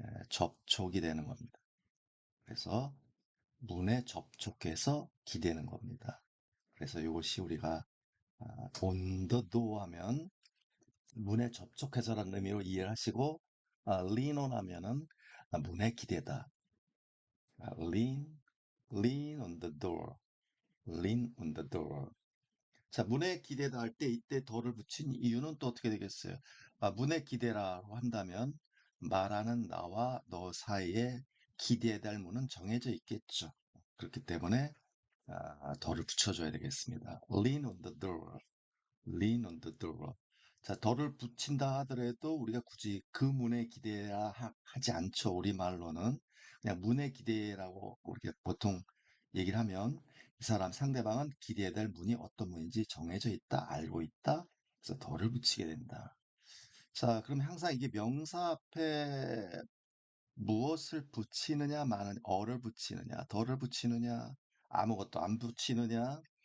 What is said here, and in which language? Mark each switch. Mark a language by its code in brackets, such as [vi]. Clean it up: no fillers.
[ko] 접촉이 되는 겁니다. 그래서 문에 접촉해서 기대는 겁니다. 그래서 이것이 우리가 [en] on the door [ko] 하면 문에 접촉해서라는 의미로 이해를 하시고 lean on 하면은 문에 기대다. [en] lean, lean on the door, lean on the door. [ko] 자, 문에 기대다 할 때 이때 덜을 붙인 이유는 또 어떻게 되겠어요? 문에 기대라고 한다면 말하는 나와 너 사이에 기대해야 될 문은 정해져 있겠죠. 그렇기 때문에 덜을 붙여줘야 되겠습니다. [en] lean on the door, lean on the door. [ko] 자, 덜을 붙인다 하더라도 우리가 굳이 그 문에 기대야 하지 않죠. 우리말로는 그냥 문에 기대라고 우리가 보통 얘기를 하면 이 사람 상대방은 기대해야 될 문이 어떤 문인지 정해져 있다, 알고 있다. 그래서 덜을 붙이게 된다. 자, 그럼 항상 이게 명사 앞에 무엇을 붙이느냐, 마는 어를 붙이느냐, 덜을 붙이느냐, 아무것도 안 붙이느냐,